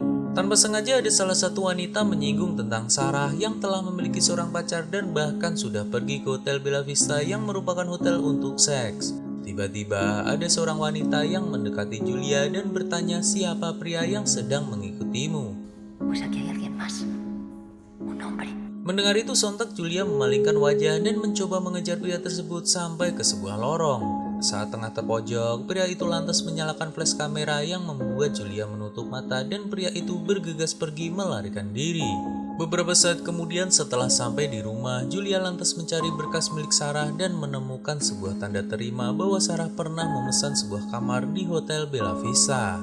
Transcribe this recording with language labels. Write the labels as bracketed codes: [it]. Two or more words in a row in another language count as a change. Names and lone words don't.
[id] Tanpa sengaja ada salah satu wanita menyinggung tentang Sarah yang telah memiliki seorang pacar dan bahkan sudah pergi ke Hotel Bella Vista yang merupakan hotel untuk seks. Tiba-tiba ada seorang wanita yang mendekati Julia dan bertanya siapa pria yang sedang mengikutimu. [es] pues aquí hay alguien más. Un hombre. [id] Mendengar itu sontak Julia memalingkan wajah dan mencoba mengejar pria tersebut sampai ke sebuah lorong. Saat tengah terpojok, pria itu lantas menyalakan flash kamera yang membuat Julia menutup mata dan pria itu bergegas pergi melarikan diri. Beberapa saat kemudian setelah sampai di rumah, Julia lantas mencari berkas milik Sarah dan menemukan sebuah tanda terima bahwa Sarah pernah memesan sebuah kamar di Hotel Bella Vista.